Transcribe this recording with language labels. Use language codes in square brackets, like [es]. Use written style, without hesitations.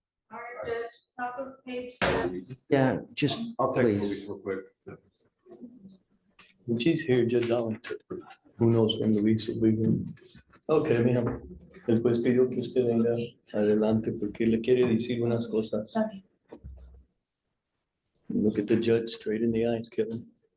[en] All right, Judge, top of page 7. Yeah, just I'll take please. Luis real quick. When she's here, Judge, I'll interpret. Who knows when Luis will be here. [es] Ok, mira, el juez pidió que usted venga adelante porque le quiere decir unas cosas. [en] Look at the judge straight in the eyes, Kevin.